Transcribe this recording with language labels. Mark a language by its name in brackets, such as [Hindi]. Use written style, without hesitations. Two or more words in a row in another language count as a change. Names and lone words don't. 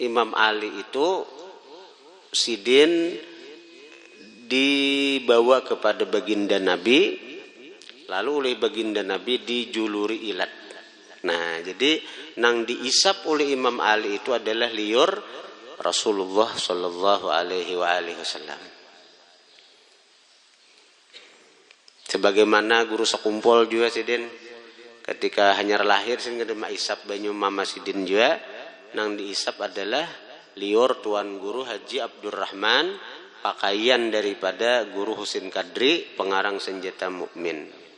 [Banjar] Imam Ali itu sidin dibawa kepada baginda Nabi, lalu oleh baginda Nabi dijuluri ilat. Nah, jadi nang diisap oleh Imam Ali itu adalah liur Rasulullah [Arabic] صلى الله عليه وسلم. [Banjar] Sebagaimana guru sekumpul juga sidin ketika hanyar lahir sehingga dema isap banyu mama sidin juga nang diisap adalah liur tuan guru Haji Abdurrahman, pakaian daripada guru Husin Kadri, pengarang Senjata Mukmin.